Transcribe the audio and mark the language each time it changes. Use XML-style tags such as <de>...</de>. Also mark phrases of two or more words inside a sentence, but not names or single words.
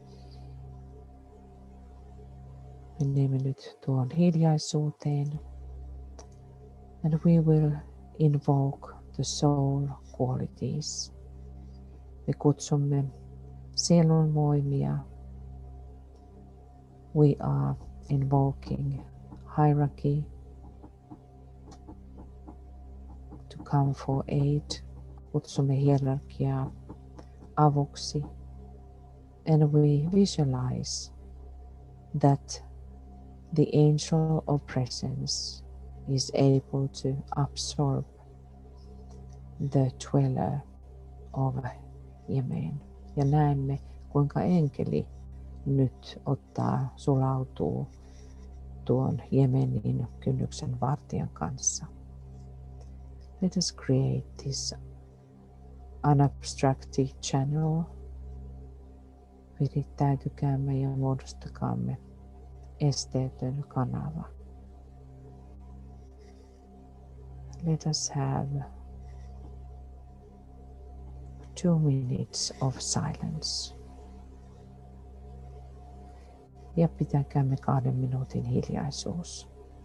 <fi>Menemme nyt tuon hiljaisuuteen.</fi> <en>And we will invoke the soul qualities.</en> <fi>Me kutsumme sielun voimia.</fi> <en>We are invoking hierarchy to come for aid.</en> <fi>Kutsumme hierarkiaa avuksi.</fi> <en>And we visualize that the angel of presence is able to absorb the dweller of Yemen.</en> <fi>Ja näemme, kuinka enkeli nyt sulautuu tuon Jemenin kynnyksen vartijan kanssa.</fi> <en>Let us create this unobstructed channel.</en> <fi>Virittäytykäämme ja muodostakaamme esteetön kanava.</fi> <en>Let us have 2 minutes of silence.</en> <fi>Ja pitäkäämme 2 minuutin hiljaisuus.</fi>